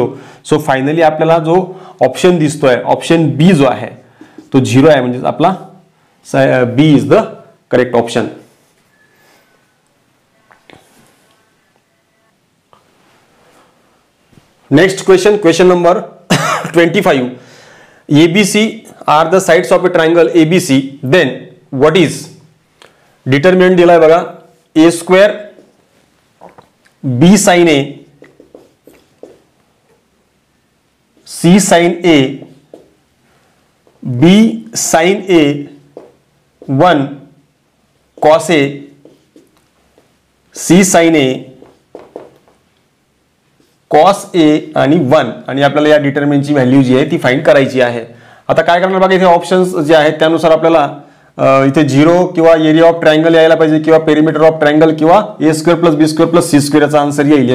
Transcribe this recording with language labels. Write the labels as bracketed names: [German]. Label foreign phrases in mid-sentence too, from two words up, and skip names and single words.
[English] so finally [Marathi] आपल्याला जो ऑप्शन दिसतोय [English] option B [Marathi] जो आहे तो 0 आहे, म्हणजे आपला [English] B is the correct option. next question, question number 25. ABC are the sides of a triangle ABC, then what is determinant [Marathi] दिलाय बघा, [English] a square b sin a c sin a b sin a 1 cos a c sin a cos A [Marathi] आणि 1, आणि आपल्याला या डिटर्मिनंटची व्हॅल्यू जी आहे ती फाइंड करायची आहे. आता काय करणार बघा, इथे ऑप्शन्स जे आहेत त्यानुसार आपल्याला इथे 0 किंवा [English] area of triangle [Marathi] यायला पाहिजे, किंवा [English] perimeter of triangle, [Marathi] किंवा [English] a square plus b square plus c square [Marathi] याचा आन्सर येईल.